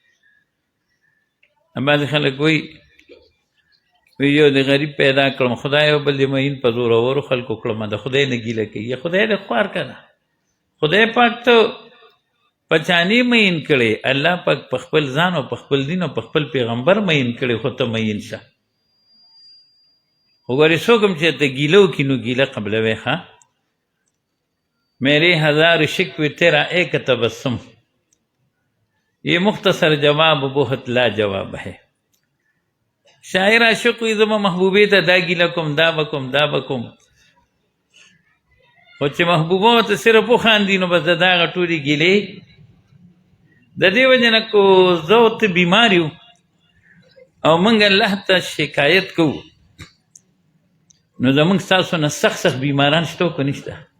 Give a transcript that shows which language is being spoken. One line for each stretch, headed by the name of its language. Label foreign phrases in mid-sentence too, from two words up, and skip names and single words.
Pashto: بعضې خلک وایي یو د غریب پیدا کړم خدای او بل د معین په زورورو خلکو کړم، د خدای نه ګیله کوي. یا خدای دې خوار کړه، خدای پاک ته پچانی معین کړي، الله پاک په خپل ځان او په خپل دین او په خپل پیغمبر معین کړي، خو ته معین شه. خو ګورې څوک هم چې ته ګیله وکړي نو ګیله قبلوې.
Urdu: ښه میرے ہزار شکوے تیرا ایک تبسم، یہ مختصر جواب بہت لا جواب ہے.
Pashto: شاعر عاشق وي زما محبوبې ته دا ګیله کوم، دا به کوم، دا به کوم، خو چې محبوبه ورته صرف وخاندي نو بس د دغه ټولې ګیلې. د دې وجې نه کو زه او ته بیمار یو او موږ الله ته شکایت کوو نو زموږ ستاسو نه سخت سخت بیماران شته که نشته؟